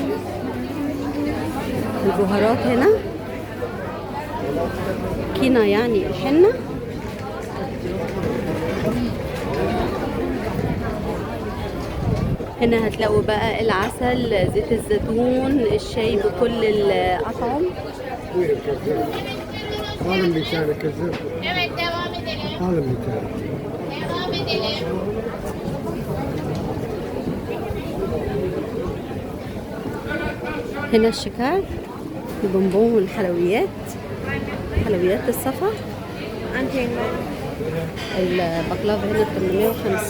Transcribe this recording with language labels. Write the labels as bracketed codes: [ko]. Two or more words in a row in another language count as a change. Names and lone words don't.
[ar] البهارات هنا كينا يعني الحنة. هنا هتلاقوا بقى العسل، زيت الزيتون، الشاي بكل الأطعم. [tr] Alın bir tane kızım. Evet, devam edelim. Alın bir tane. Devam edelim. [ar] هنا الشكار، البونبون والحلويات، حلويات الصفا. البقلاوة هنا ب850.